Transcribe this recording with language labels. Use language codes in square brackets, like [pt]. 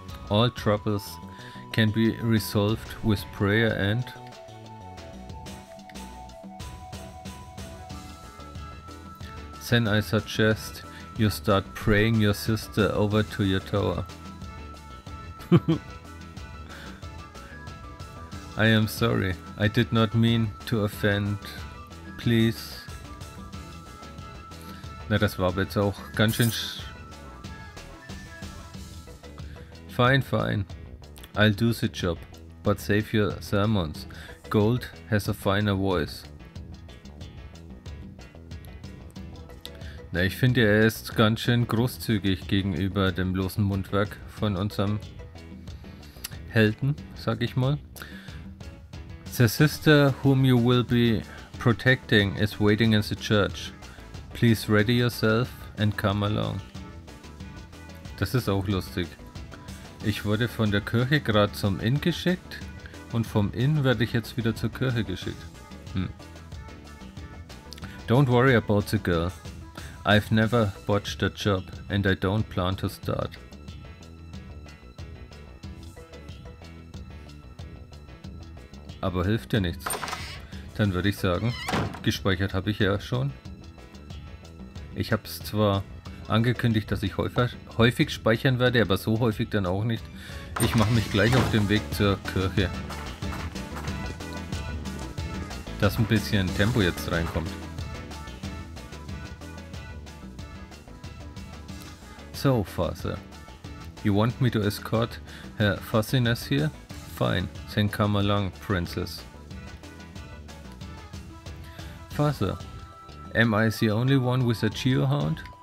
[en] All troubles can be resolved with prayer and then I suggest you start praying your sister over to your tower. I am sorry, I did not mean to offend. Please. [de] Na, das war aber jetzt auch ganz schön. [en] Fine, fine. I'll do the job, but save your sermons. Gold has a finer voice. [de] Na, ich finde, er ist ganz schön großzügig gegenüber dem losen Mundwerk von unserem Helden, sag ich mal. [en] The sister whom you will be protecting is waiting in the church. Please ready yourself and come along. [de] Das ist auch lustig. Ich wurde von der Kirche gerade zum Inn geschickt und vom Inn werde ich jetzt wieder zur Kirche geschickt. [en] Don't worry about the girl. I've never botched a job and I don't plan to start. [de] Aber hilft ja nichts. Dann würde ich sagen, gespeichert habe ich ja schon. Ich habe es zwar angekündigt, dass ich häufig speichern werde, aber so häufig dann auch nicht. Ich mache mich gleich auf den Weg zur Kirche. Dass ein bisschen Tempo jetzt reinkommt. [en] So, Father, you want me to escort her fussiness here? Fine, then come along, princess. Father, am I the only one with a Jewhound?